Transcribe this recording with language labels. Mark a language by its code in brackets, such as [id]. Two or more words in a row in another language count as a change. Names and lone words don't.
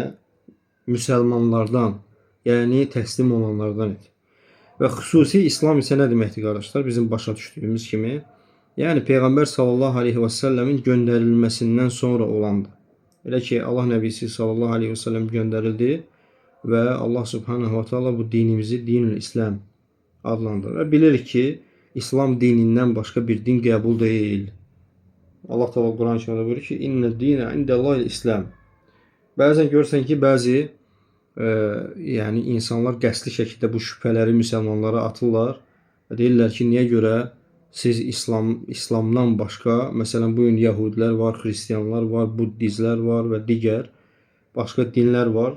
[az] Müsəlmanlardan, yəni təslim olanlardan et. Və xüsusi İslam isə nə deməkdir, qardaşlar? Bizim başa düşdüyümüz kimi, yəni Peyğəmbər [ar] صلى الله عليه وسلم [az] göndərilməsindən sonra olandır. Elə ki, Allah Nəbisi [ar] صلى الله عليه وسلم [az] göndərildi və Allah [ar] سبحانه وتعالى [az] bu dinimizi [ar] دين الإسلام [az] adlandırır. Və bilirik ki, İslam dinindən başqa bir din qəbul deyil. Allah Teala Quran-ı Kərimdə buyurur ki, [ar] إن الدين عند الله الإسلام. [az] Bəzən görürsən ki, bəzi yəni insanlar qəsdi şəkildə bu şübhələri müsəlmanlara atırlar və deyirlər ki, niyə görə siz İslamdan başqa, məsələn, bu gün Yahudilər var, Xristiyanlar var, Buddizlər var və digər başqa dinlər var.